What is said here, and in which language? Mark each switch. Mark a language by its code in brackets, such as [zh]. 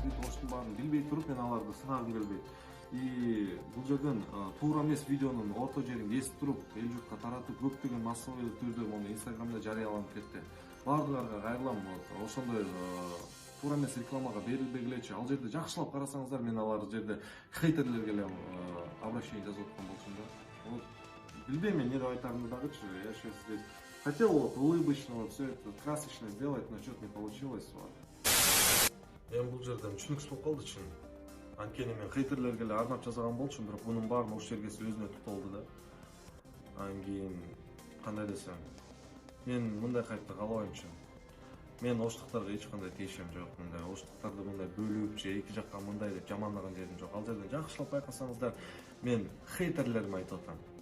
[ky] Бүт Оштун баарын билбей туруп мен аларды сынагым келбейт. И бул жерден туура эмес видеонун орто жерин кесип туруп, эл журтка таратып, көптөгөн массовый түрдө муну Инстаграмда жарыяланып кетти. Баардыгыларга кайрылам, ошондой туура эмес рекламага берилбегилечи. Ал жерде жакшылап карасаңыздар, мен алар жерде хейтерлерге эле обращение жазып аткан болчумун да. Вот билбейм мен эмне деп айтарымды дагычы. [ru] Я сейчас здесь хотел вот улыбочного, все это красочно сделать, но что-то не получилось. [ky] Мен бул жерден түшүнүксүз болуп калды чын. Анткени мен хейтерлерге эле арнап жазган болчумун, бирок мунун баарын Ош жергеси өзүнө туп алды да. Анан кийин кандай десем, мен мындай кайтты каалабайм чын. Мен оштуктарга эч кандай тиешем жок. Мындай оштуктарды мындай бөлүп же эки жакка мындай деп жаманлаган жерим жок. Ал жерден жакшылап байкасаңыздар, мен хейтерлеримди айтып атам.